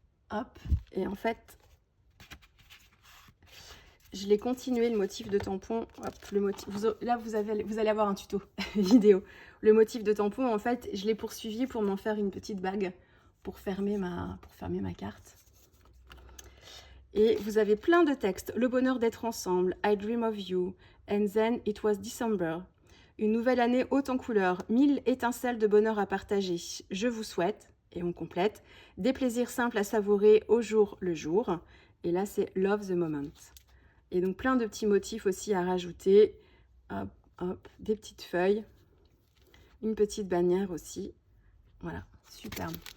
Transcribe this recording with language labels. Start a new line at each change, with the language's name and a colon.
French: Hop. Et en fait, je l'ai continué, le motif de tampon. Hop, le motif. Là, vous allez avoir un tuto vidéo. Le motif de tampon, en fait, je l'ai poursuivi pour m'en faire une petite bague pour fermer ma carte. Et vous avez plein de textes. Le bonheur d'être ensemble,
English: I dream of you, and then it was December.
French: Une nouvelle année haute en couleurs, 1000 étincelles de bonheur à partager. Je vous souhaite, et on complète, des plaisirs simples à savourer au jour le jour. Et là, c'est
English: love the moment.
French: Et donc, plein de petits motifs aussi à rajouter. Hop, hop, des petites feuilles. Une petite bannière aussi. Voilà, superbe.